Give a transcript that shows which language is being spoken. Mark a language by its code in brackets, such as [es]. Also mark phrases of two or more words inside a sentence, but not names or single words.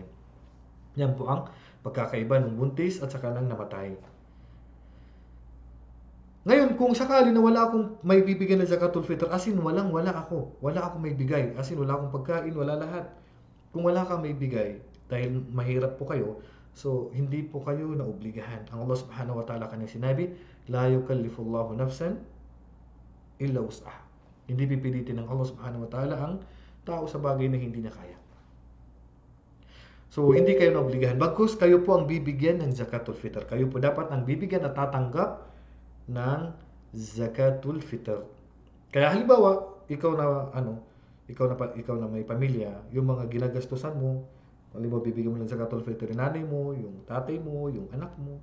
[tl] Yan po ang pagkakaiba ng buntis at saka ng namatay. Ngayon, kung sakali na wala akong may bibigyan ng Zakatul Fitr, asin wala ako. Wala akong may bigay. Asin wala akong pagkain, wala lahat. Kung wala kang may bigay, dahil mahirap po kayo, so hindi po kayo naobligahan. Ang Allah [ar] سبحانه وتعالى [tl] kanyang sinabi, [ar] لا يكلف الله نفسا إلا وسعها. [tl] Hindi pipilitin ng Allah [ar] سبحانه وتعالى [tl] ang tao sa bagay na hindi niya kaya. So hindi kayo naobligahan. Bagkus kayo po ang bibigyan ng Zakatul Fitr. Kayo po dapat ang bibigyan at tatanggap ng Zakatul Fitr. Kaya halimbawa, ikaw na may pamilya, yung mga ginagastusan mo, halimbawa bibigyan mo ng Zakatul Fitr yung nanay mo, yung tatay mo, yung anak mo.